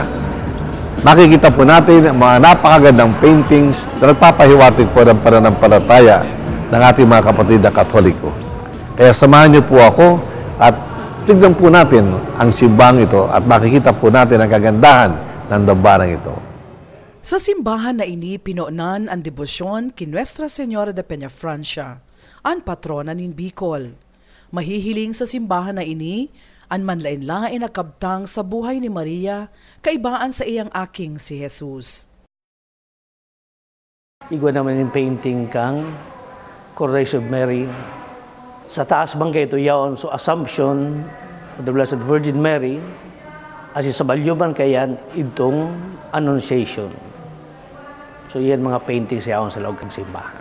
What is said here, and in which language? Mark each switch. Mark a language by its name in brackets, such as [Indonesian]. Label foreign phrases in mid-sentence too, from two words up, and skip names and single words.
[Filipino] Makikita po natin ang mga napakagandang paintings na nagpapahiwatig po ng pananampalataya ng ating mga kapatid na Katoliko. Kaya samahan niyo po ako at tignan po natin ang simbang ito at makikita po natin ang kagandahan ng dambanang ito. [Bikol] Sa simbahan na ini, pinoonan ang debosyon kay Nuestra Señora de Peña, Francia, ang patrona nin Bicol. Mahihiling sa simbahan na ini, ang manlain-lain na kabtang sa buhay ni Maria, kaibaan sa iyang aking si Jesus. Igwa naman yung painting kang Coronation of Mary. Sa taas bang kayo yaon, so Assumption of the Blessed Virgin Mary, as sa balyuman kayan, itong Annunciation. [Filipino] So yan mga paintings yaon sa loob ng simbahan.